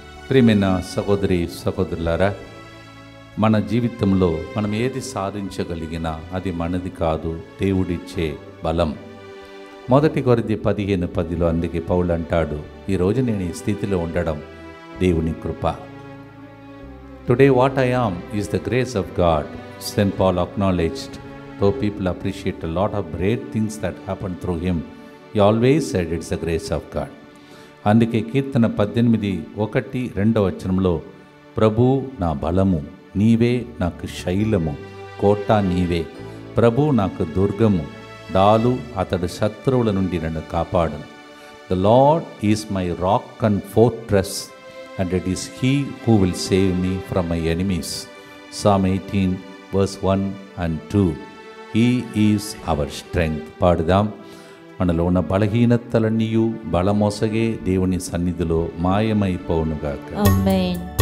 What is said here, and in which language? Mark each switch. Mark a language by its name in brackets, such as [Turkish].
[Telugu] ప్రియమైన సహోదరి సహోదరులారా, మన జీవితంలో మనం ఏది సాధించగలిగినా అది మనది కాదు, దేవుడిచ్చే బలం. 1 కొరింథీ 15:10 అందుకే పౌలు అంటాడు, ఈరోజు నేను ఈ స్థితిలో ఉండడం దేవుని కృప. [English] Today what I am is the grace of God. Saint Paul acknowledged, though people appreciate a lot of great things that happened through him, he always said it's the grace of God. [Telugu] అందుకే కీర్తన 18:1-2 ప్రభు నా బలము, నీవే నాకు శైలము, కోట నీవే. ప్రభు నాకు దుర్గము, డాలు, అతడు శత్రువుల నుండి నన్ను కాపాడు. [English] The Lord is my rock and fortress, and it is he who will save me from my enemies. Psalm 18:1 and 2. He is our strength. [Telugu] పాడుదాం. మనలో ఉన్న బలహీనతలన్నీ బలమోసగే దేవుని సన్నిధిలో మాయమైపోవునుగాక. ఆమేన్.